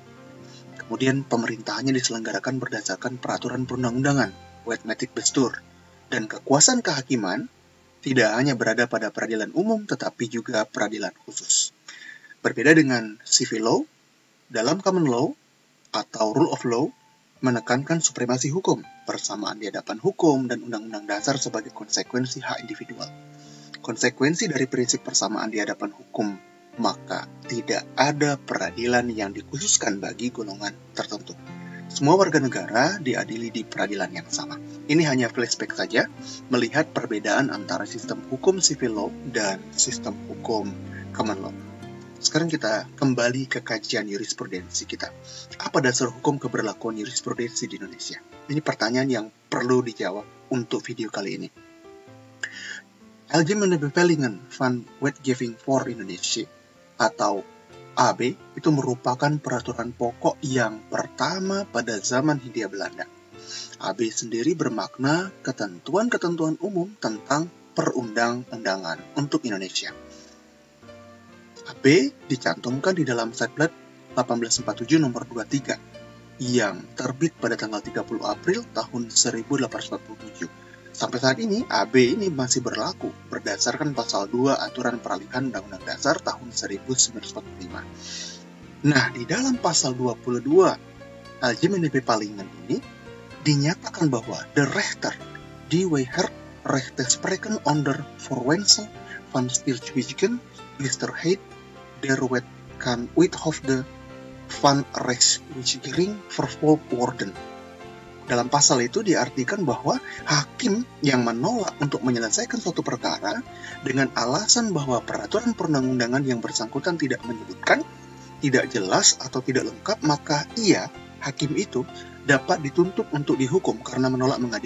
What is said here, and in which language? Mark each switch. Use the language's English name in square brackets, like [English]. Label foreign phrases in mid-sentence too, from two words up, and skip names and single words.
[Indonesian] Kemudian pemerintahannya diselenggarakan berdasarkan peraturan perundang-undangan, [Dutch] Wetmatic Bestur, [Indonesian] dan kekuasaan kehakiman tidak hanya berada pada peradilan umum, tetapi juga peradilan khusus. Berbeda dengan [English] civil law, [Indonesian] dalam [English] common law [Indonesian] atau [English] rule of law [Indonesian] menekankan supremasi hukum, persamaan di hadapan hukum dan undang-undang dasar sebagai konsekuensi hak individual. Konsekuensi dari prinsip persamaan di hadapan hukum, maka tidak ada peradilan yang dikhususkan bagi golongan tertentu. Semua warga negara diadili di peradilan yang sama. Ini hanya flashback saja, melihat perbedaan antara sistem hukum [English] civil law [Indonesian] dan sistem hukum [English] common law. [Indonesian] Sekarang kita kembali ke kajian jurisprudensi kita. Apa dasar hukum keberlakuan jurisprudensi di Indonesia? Ini pertanyaan yang perlu dijawab untuk video kali ini. Algemene Bevelingen van Wetgeving voor Indonesia atau AB itu merupakan peraturan pokok yang pertama pada zaman Hindia Belanda. AB sendiri bermakna ketentuan-ketentuan umum tentang perundang-undangan untuk Indonesia. AB dicantumkan di dalam Setplat 1847 nomor 23 yang terbit pada tanggal 30 April tahun 1847. Sampai saat ini, AB ini masih berlaku berdasarkan pasal 2 Aturan Peralihan Undang-Undang Dasar tahun 1945. Nah, di dalam pasal 22 Algemene Bepalingen ini dinyatakan bahwa [Dutch] de rechter die rechtspreken onder voorwendsel van stilzwijgen Listerheid der wet kan uithoofde van rechtswijziging vervolgd worden. [Indonesian] Dalam pasal itu diartikan bahwa hakim yang menolak untuk menyelesaikan suatu perkara dengan alasan bahwa peraturan perundang-undangan yang bersangkutan tidak menyebutkan, tidak jelas atau tidak lengkap, maka hakim itu dapat dituntut untuk dihukum karena menolak mengadili.